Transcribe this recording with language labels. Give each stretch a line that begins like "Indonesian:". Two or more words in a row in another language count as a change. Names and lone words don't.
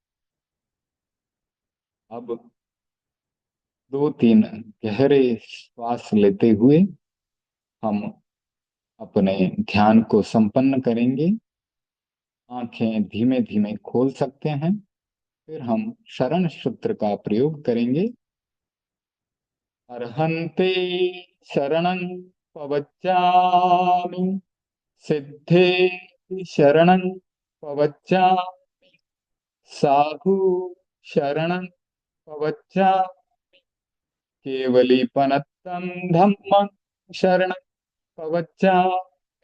Hindi: अब दो तीन गहरे श्वास लेते हुए हम अपने ध्यान को संपन्न करेंगे। आंखें धीमे धीमे खोल सकते हैं। फिर हम शरण सूत्र का प्रयोग करेंगे।
Prakrit languages: अर्हन्ते शरणं पवच्चामि सिद्धे शरणं पवच्चामि साधु शरणं पवच्चामि केवलीपनत्तं धम्मं शरणं पवच्चामि